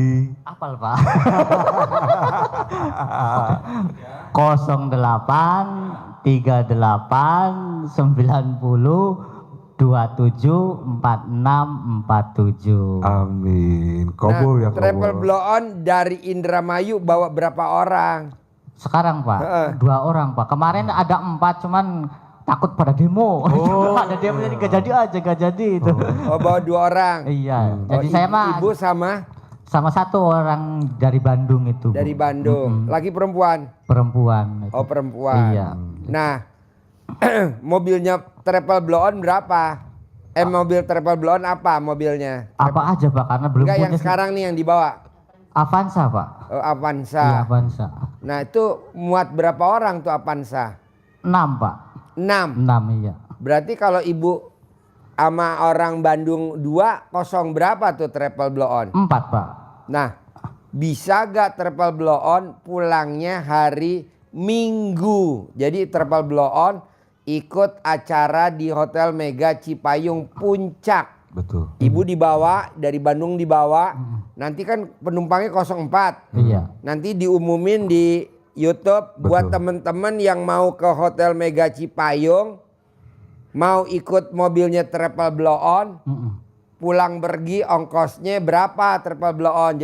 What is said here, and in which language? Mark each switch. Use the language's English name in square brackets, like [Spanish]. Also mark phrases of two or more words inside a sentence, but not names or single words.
[Indonesian] Apal Pak. 08 38 90 27 46 47. Amin. Kabul ya travel kabul. blow on dari Indramayu bawa berapa orang? Sekarang Pak, 2 orang Pak. Kemarin ada 4 cuman takut pada demo. Ada demo jadi gak jadi itu. Oh, bawa 2 orang. Iya. Oh, Jadi saya mah ibu sama sama 1 orang dari Bandung itu. Bu. dari Bandung. Laki perempuan? Perempuan. Oh, perempuan. Iya. Nah, mobilnya travel blow on berapa? Mobil travel blow on apa mobilnya? Apa aja Pak karena belum Enggak punya yang sekarang nih yang dibawa. Avanza Pak. Oh, Avanza. Iya Avanza. Nah, itu muat berapa orang tuh Avanza? 6 Pak. 6. 6 iya. Berarti kalau ibu sama orang Bandung 2 kosong berapa tuh travel blow on? 4 Pak. Nah, bisa gak travel blow on pulangnya hari Minggu? Jadi travel blow on ikut acara di Hotel Mega Cipayung Puncak. Betul. Ibu dibawa dari Bandung dibawa. Nanti kan penumpangnya 04. Iya. Nanti diumumin di YouTube buat Betul. temen-temen yang mau ke Hotel Mega Cipayung, mau ikut mobilnya Travel Blow On, pulang pergi ongkosnya berapa Travel Blow On.